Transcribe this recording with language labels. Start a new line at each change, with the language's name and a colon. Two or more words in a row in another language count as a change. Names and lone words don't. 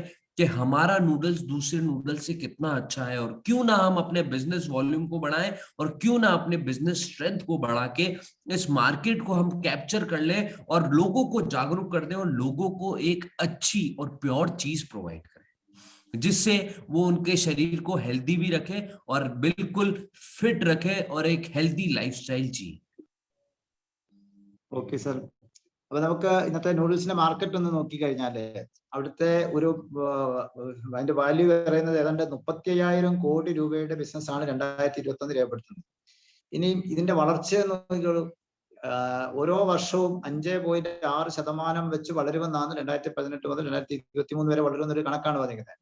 Hindi: कि हमारा नूडल्स दूसरे नूडल्स से कितना अच्छा है, और क्यों ना हम अपने
English: business volume
Hindi: को बढ़ाएं और क्यों ना अपने
English: business strength
Hindi: को बढ़ा के इस मार्केट को हम कैप्चर कर लें और लोगों को जागरूक कर दें और लोगों को एक अच्छी और प्योर चीज प्रोवाइड करें, जिससे वो उनके शरीर को हेल्दी भी रखे और बिल्कुल फिट रखे और एक
English: healthy lifestyle
Hindi: जिए।
English: OK sir.
Malayalam: അപ്പൊ നമുക്ക് ഇന്നത്തെ നൂഡിൽസിന്റെ മാർക്കറ്റ് ഒന്ന് നോക്കിക്കഴിഞ്ഞാല് അവിടുത്തെ ഒരു അതിന്റെ വാല്യൂ പറയുന്നത് ഏതാണ്ട് 35,000 കോടി രൂപയുടെ ബിസിനസ് ആണ് 2021 രേഖപ്പെടുത്തുന്നത്. ഇനി ഇതിന്റെ വളർച്ച നോക്കിക്കോളൂ, ഓരോ വർഷവും 5.6% വെച്ച് വളരുമെന്നാണ് 2018 മുതൽ 2023 വരെ വളരുന്ന ഒരു കണക്കാണ് വന്നിരിക്കുന്നത്.